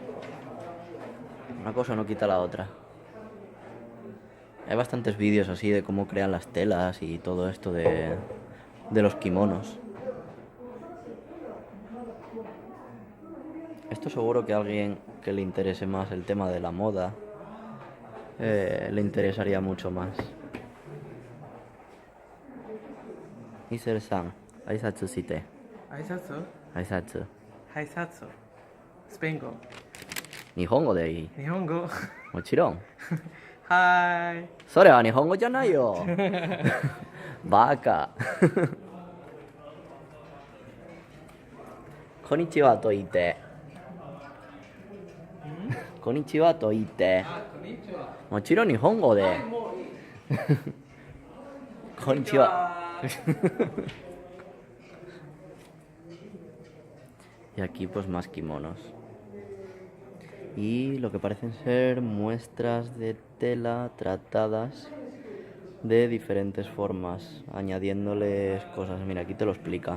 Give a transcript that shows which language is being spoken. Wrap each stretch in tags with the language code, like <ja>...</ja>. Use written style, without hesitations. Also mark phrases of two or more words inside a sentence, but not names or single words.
<es>Una cosa no quita la otra. Hay bastantes vídeos así de cómo crean las telas y todo esto de los kimonos. Esto seguro que a alguien que le interese más el tema de la moda le interesaría mucho más.</es> <ja>Iser-san, 挨拶して. 挨拶挨拶。挨拶スペイン語日本語でいい。日本語もちろん。はーいそれは日本語じゃないよ。バカ。こんにちはと言って。こんにちはと言って。もちろん日本語で。こんにちは。</ja> <es>Y aquí pues más kimonos. Y lo que parecen ser muestras de tela tratadas de diferentes formas, añadiéndoles cosas. Mira, aquí te lo explica.</es>